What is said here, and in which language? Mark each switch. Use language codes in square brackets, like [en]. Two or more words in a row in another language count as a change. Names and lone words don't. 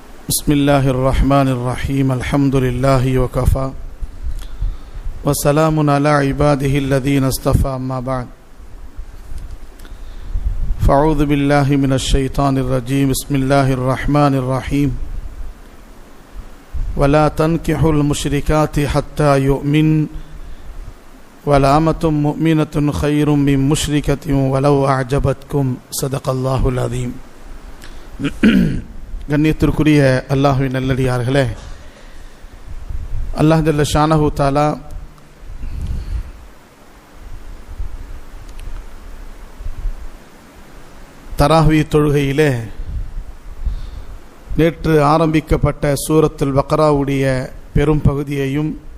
[ar] بسم الله الرحمن الرحيم الحمد لله وكفى وسلام على عباده الذين اصطفى أما بعد فأعوذ بالله من الشيطان الرجيم بسم الله الرحمن الرحيم ولا تنكحوا المشركات حتى يؤمن ولأمة مؤمنة خير من مشركة ولو أعجبتكم صدق الله العظيم. [ta] கண்ணியத்திற்குரிய அல்லாஹ்வின் நல்லடியார்களே, அல்லாஹ் [ar] جل شأنه تعالى [ta] தராவி தொழுகையிலே நேற்று ஆரம்பிக்கப்பட்ட சூரத்துல் பக்ராவுடைய பெரும் பகுதியையும்